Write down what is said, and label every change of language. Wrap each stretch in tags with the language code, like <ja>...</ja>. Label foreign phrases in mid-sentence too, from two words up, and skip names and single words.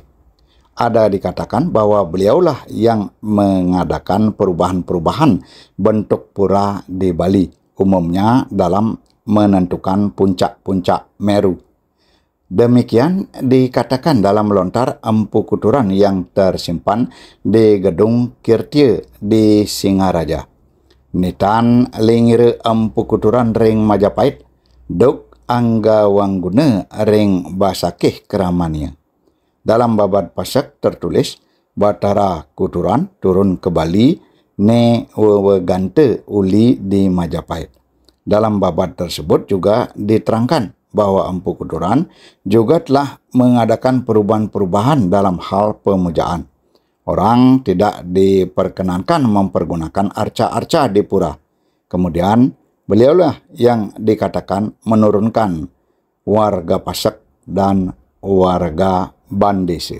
<id>Ada dikatakan bahwa beliaulah yang mengadakan perubahan-perubahan bentuk pura di Bali, umumnya dalam menentukan puncak-puncak Meru. Demikian dikatakan dalam lontar Empu Kuturan yang tersimpan di Gedung Kirtia di Singaraja.</id> <ban>Nitan lingire Empu Kuturan ring Majapahit, duk angga wangguna ring Basakeh Keramania.</ban> <id>Dalam babad Pasak tertulis, Batara Kuturan turun ke Bali</id> <ban>ne wewegante uli di Majapahit.</ban> <id>Dalam babad tersebut juga diterangkan bahwa Empu Kuturan juga telah mengadakan perubahan-perubahan dalam hal pemujaan. Orang tidak diperkenankan mempergunakan arca-arca di pura. Kemudian beliaulah yang dikatakan menurunkan warga Pasak dan warga Bandese.</id>